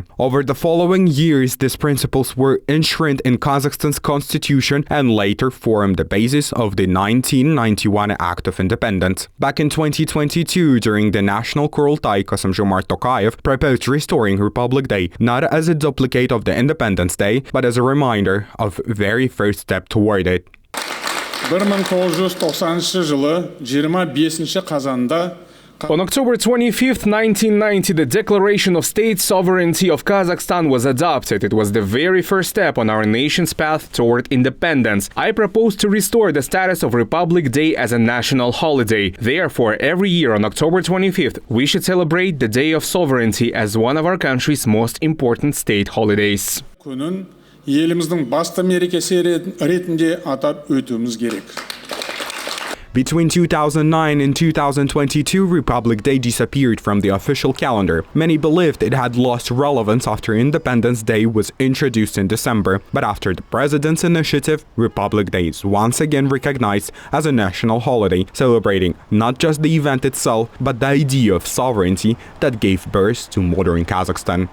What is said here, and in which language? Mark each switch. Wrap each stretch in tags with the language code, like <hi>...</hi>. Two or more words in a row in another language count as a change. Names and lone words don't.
<en>Over the following years, these principles were enshrined in Kazakhstan's constitution and later formed the basis of the 1991 Act of Independence. Back in 2022, during the National Kurultai, Kassym-Jomart Tokayev proposed restoring Republic Day not as a duplicate of the Independence Day, but as a reminder of very first step toward it.</en> <kk>1990 жылы 25 қазанда</kk> <en>On October 25, 1990, the Declaration of State Sovereignty of Kazakhstan was adopted. It was the very first step on our nation's path toward independence. I propose to restore the status of Republic Day as a national holiday. Therefore, every year on October 25th, we should celebrate the Day of Sovereignty as one of our country's most important state holidays.</en> <kk>күнін еліміздің басты мерекесі ретінде атап өтуіміз керек.</kk> <en>Between 2009 and 2022, Republic Day disappeared from the official calendar. Many believed it had lost relevance after Independence Day was introduced in December, but after the president's initiative, Republic Day is once again recognized as a national holiday, celebrating not just the event itself, but the idea of sovereignty that gave birth to modern Kazakhstan.</en>